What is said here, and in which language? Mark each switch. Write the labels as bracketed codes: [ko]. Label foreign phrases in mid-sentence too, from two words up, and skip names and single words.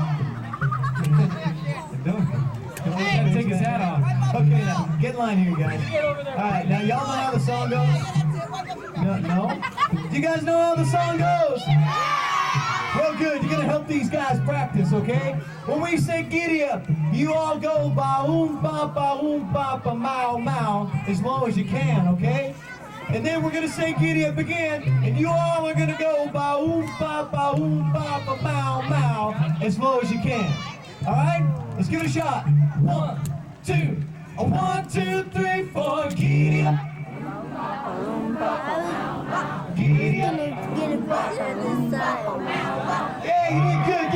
[en] Don't let him take his hat off. Okay, now, get in line here, guys. All right, now, y'all know how the song goes? No? Do you guys know how the song goes? Well, good. You're going to help these guys practice, okay? When we say giddy up, you all go ba-oom, ba-ba-oom, ba-ba-mow, mow, as long as you can, okay? And then we're going to say giddy up again, and you all are going to go ba-oom, ba-ba-oom, ba-ba-mow, mow, as low as you can. All right? Let's give it a shot. 1, 2. 1, 2, 3, 4. Giddy up. Giddy up. Yeah, you did good.